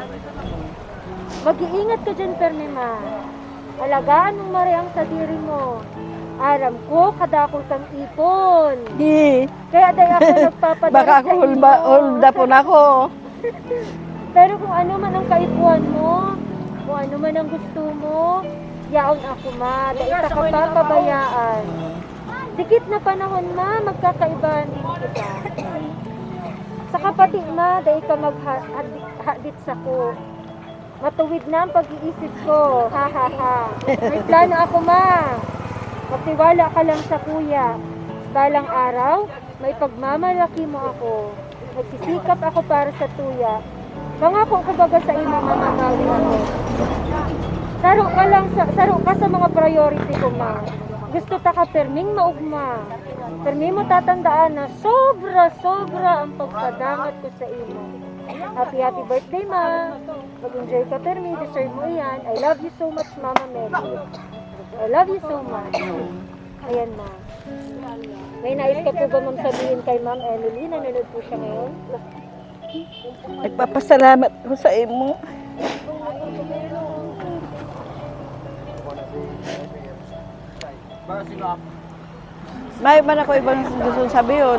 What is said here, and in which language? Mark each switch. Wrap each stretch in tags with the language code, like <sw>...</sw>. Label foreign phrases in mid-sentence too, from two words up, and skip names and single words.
<bik>Mag-iingat ka dyan, Pernima. Alagaan mong mariang sa diri mo. Aram ko, kadakol kang ipon. Di. Kaya dahil ako nagpapadala Baka sa ako imo. hulda po na ako. Pero kung ano man ang kaipuhan mo, kung ano man ang gusto mo, yaon ako ma, dahil ka papabayaan. Dikit na panahon ma, magkakaibahan din kita. Sa kapatid ma, dahil ka maghadit sa ko. Matuwid na ang pag-iisip ko, ha ha ha. May plano ako ma. Magtiwala ka lang sa kuya. Balang araw, may pagmamalaki mo ako. Nagsisikap ako para sa tuya. Pangako ko baga sa imo mamamawi ako. Saro ka sa mga priority ko ma. Gusto ta ka perming maugma. Permi mo tatandaan na sobra ang pagsadangat ko sa imo.</bik> <en>Happy birthday ma.</en> <bik>Mag-enjoy ka permi, deserve mo yan.</bik> <en>I love you so much Mama Mary. I love you so much.</en> <bik>Ayan ma.</bik> <tl>May nais ka po ba ma'am sabihin kay Ma'am Emily? Nanonood po siya ngayon.</tl> <bik>Nagpapasalamat ko sa imo. May man ako ibang gusto sabihin.</bik>